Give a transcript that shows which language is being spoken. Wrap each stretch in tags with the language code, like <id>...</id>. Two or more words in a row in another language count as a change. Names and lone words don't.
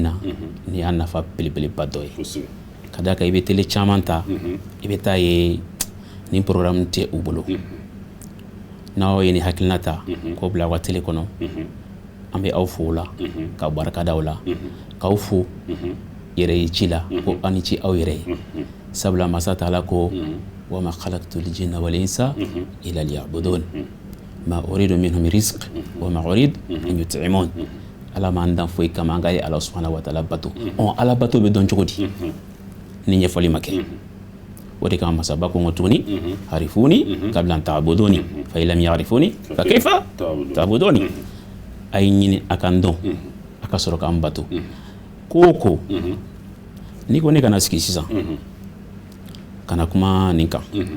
<bm>na ni y'a nafa belebeleba dɔ ye ka da kan i bɛ tele caman ta i bɛ taa ye ni programme tɛ u bolo n'aw ye ni hakilina ta k'o bila aw ka tele kɔnɔ an bɛ aw fo o la ka barika da o la k'aw fo yɛrɛ ye ci la ko aw ni ci aw yɛrɛ ye sabula masa taala ko</bm> <ar>وما خلقت الجن والإنس إلا ليعبدون ما أريد منهم رزق وما أريد أن يطعمون</ar> <bm>Ala m'an dan foyi kama an ka ye Ala</bm> <ar>سبحانه وتعالى</ar> <bm>bato Ala bato bɛ dɔn cogo di ni ɲɛfɔli ma kɛ o de kama masaba ko</bm> <ar>تعرفوني قبل أن تعبدوني فإن لم تعرفوني فكيف تعبدوني</ar> <bm>a ye ɲini a ka n dɔn a ka sɔrɔ k'an bato ko o ko n'i ko ne kana sigi sisan kana kuma nin kan</bm>